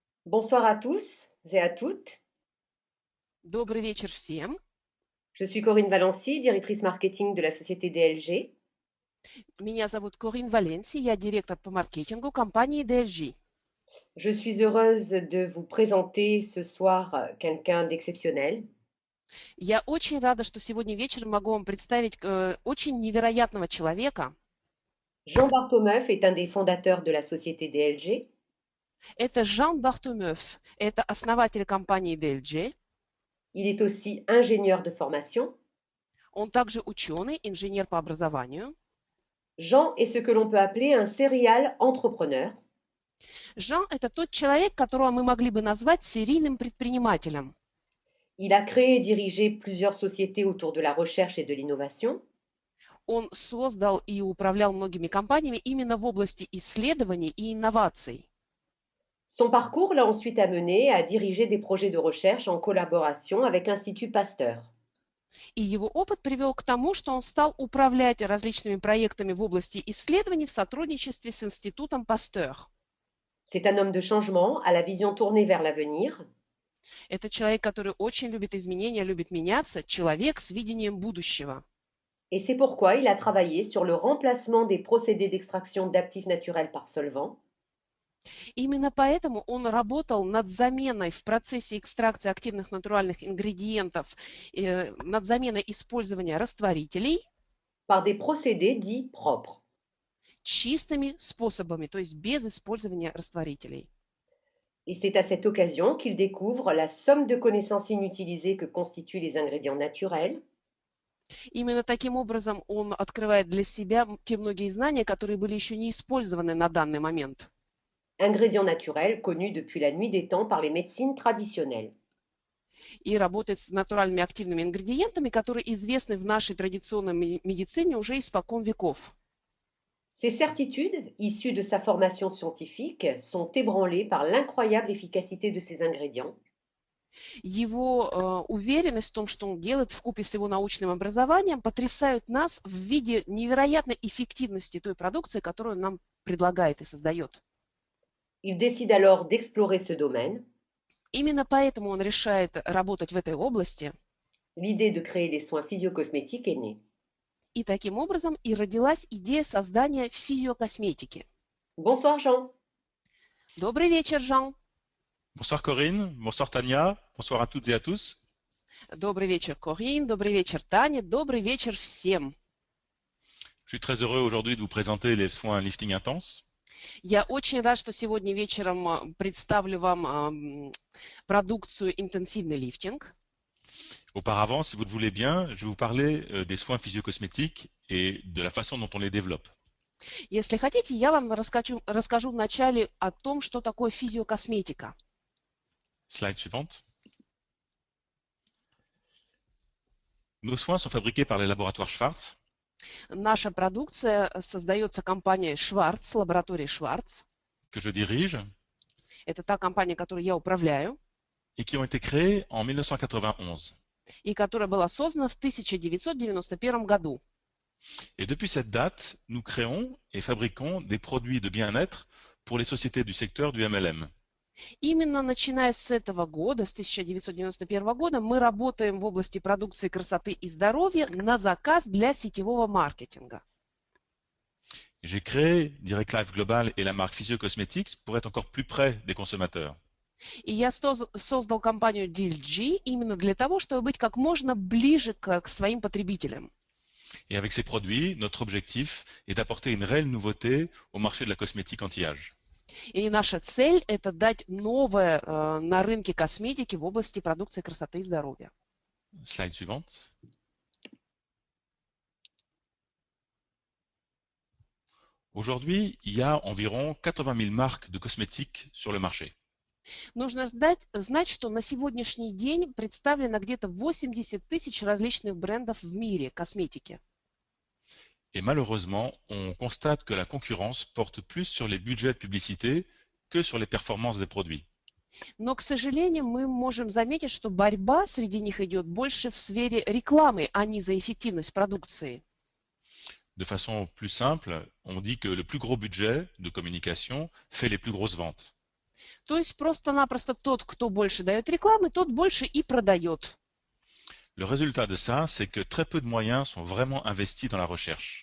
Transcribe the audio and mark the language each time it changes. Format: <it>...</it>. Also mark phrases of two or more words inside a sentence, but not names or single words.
<fr>Bonsoir à tous et à toutes.</fr> <ru>Добрый вечер всем.</ru> <fr>Je suis Corinne Valency, directrice marketing de la société DLG.</fr> <ru>Меня зовут Корин Валенси, я директор по маркетингу компании DLG.</ru> <fr>Je suis heureuse de vous présenter ce soir quelqu'un d'exceptionnel.</fr> <ru>Я очень рада, что сегодня вечером могу вам представить очень невероятного человека.</ru> <fr>Jean Bartomeuf est un des fondateurs de la société DLG.</fr> <ru>Это Жан Бартумев, это основатель компании DLG.</ru> <fr>Il est aussi ingénieur de formation.</fr> <ru>Он также ученый, инженер по образованию.</ru> <fr>Jean est ce que l'on peut appeler un</fr> <en>serial entrepreneur.</en> <ru>Жан– это тот человек, которого мы могли бы назвать серийным предпринимателем.</ru> <fr>Il a créé et dirigé plusieurs sociétés autour de la recherche et de l'innovation.</fr> <ru>Он создал и управлял многими компаниями именно в области исследований и инноваций.</ru> <fr>Son parcours l'a ensuite amené à diriger des projets de recherche en collaboration avec l'Institut Pasteur.</fr> <ru>И его опыт привел к тому, что он стал управлять различными проектами в области исследований в сотрудничестве с Институтом Пастер.</ru> <fr>C'est un homme de changement, à la vision tournée vers l'avenir.</fr> <ru>Это человек, который очень любит изменения, любит меняться, человек с видением будущего.</ru> <fr>Et c'est pourquoi il a travaillé sur le remplacement des procédés d'extraction d'actifs naturels par solvants,</fr> <ru>Именно поэтому он работал над заменой в процессе экстракции активных натуральных ингредиентов, над заменой использования растворителей</ru> <fr>par des procédés dits propres.</fr> <ru>чистыми способами, то есть без использования растворителей.</ru> <fr>Et c'est à cette occasion qu'il découvre la somme de connaissances inutilisées que constituent les ingrédients naturels,</fr> <ru>Именно таким образом он открывает для себя те многие знания, которые были еще не использованы на данный момент.</ru> <fr>ingrédients naturels connus depuis la nuit des temps par les médecines traditionnelles.</fr> <ru>И работает с натуральными активными ингредиентами, которые известны в нашей традиционной медицине уже испокон веков.</ru> <fr>Ces certitudes, issues de sa formation scientifique, sont ébranlées par l'incroyable efficacité de ces ingrédients.</fr> <ru>Его уверенность в том, что он делает вкупе с его научным образованием, потрясают нас в виде невероятной эффективности той продукции, которую он нам предлагает и создает.</ru> <fr>Il décide alors d'explorer ce domaine.</fr> <ru>Именно поэтому он решает работать в этой области.</ru> <fr>L'idée de créer les soins physio-cosmétiques est née.</fr> <ru>И таким образом и родилась идея создания физиокосметики.</ru> <fr>Bonsoir Jean.</fr> <ru>Добрый вечер, Жан.</ru> <fr>Bonsoir Corinne, bonsoir Tania, bonsoir à toutes et à tous.</fr> <ru>Добрый вечер, Корин. Добрый вечер, Таня. Добрый вечер всем.</ru> <fr>Je suis très heureux aujourd'hui de vous présenter les soins lifting intense.</fr> <ru>Я очень рад, что сегодня вечером представлю вам продукцию интенсивный лифтинг.</ru> <fr>Auparavant, si vous le voulez bien, je vais vous parler des soins physio-cosmétiques et de la façon dont on les développe.</fr> <ru>Если хотите, я вам расскажу вначале о том, что такое физиокосметика.</ru> <fr>Slide suivante. Nos soins sont fabriqués par les laboratoires Schwarz.</fr> <ru>Наша продукция создается компанией Schwarz, лабораторией Schwarz.</ru> <fr>Que je dirige</fr> <ru>Это та компания, которую я управляю,</ru> <fr>et qui ont été créés en 1991.</fr> <ru>и которая была создана в 1991 году.</ru> <fr>Et depuis cette date, nous créons et fabriquons des produits de bien-être pour les sociétés du secteur du MLM.</fr> <ru>Именно начиная с этого года, с 1991 года, мы работаем в области продукции красоты и здоровья на заказ для сетевого маркетинга.</ru> <fr>J'ai créé Direct Life Global et la marque Physio Cosmetics pour être encore plus près des consommateurs.</fr> <ru>И я создал компанию DLG именно для того, чтобы быть как можно ближе к своим потребителям.</ru> <fr>Et avec ces produits, notre objectif est d'apporter une réelle nouveauté au marché de la cosmétique anti-âge.</fr> <ru>И наша цель– это дать новое на рынке косметики в области продукции красоты и здоровья.</ru> <fr>Slide suivante. Aujourd'hui, il y a environ 80 000 marques de cosmétiques sur le marché.</fr> <ru>Нужно знать, что на сегодняшний день представлено где-то 80 тысяч различных брендов в мире косметики.</ru> <fr>Et malheureusement, on constate que la concurrence porte plus sur les budgets de publicité que sur les performances des produits.</fr> <ru>Но, к сожалению, мы можем заметить, что борьба среди них идет больше в сфере рекламы, а не за эффективность продукции.</ru> <fr>De façon plus simple, on dit que le plus gros budget de communication fait les plus grosses ventes.</fr> <ru>То есть просто-напросто тот, кто больше дает рекламы, тот больше и продает.</ru> <fr>Le résultat de ça, c'est que très peu de moyens sont vraiment investis dans la recherche.</fr>